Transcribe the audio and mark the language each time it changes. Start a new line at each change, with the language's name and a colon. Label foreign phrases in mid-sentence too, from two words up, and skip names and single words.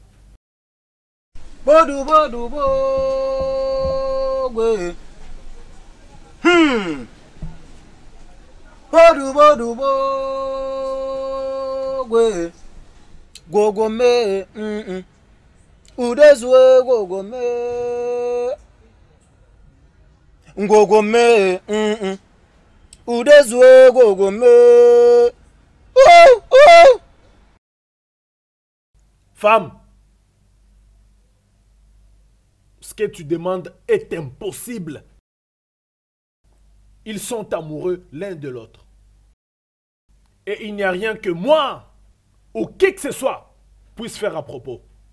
French: Bodou, bodou, bodou. Bodou, bodou, bodou. Gogo me. Udezwe gogo me. Gogo me. Udezwe gogo me. Oh, oh. Femme, ce que tu demandes est impossible. Ils sont amoureux l'un de l'autre. Et il n'y a rien que moi, ou qui que ce soit, puisse faire à propos.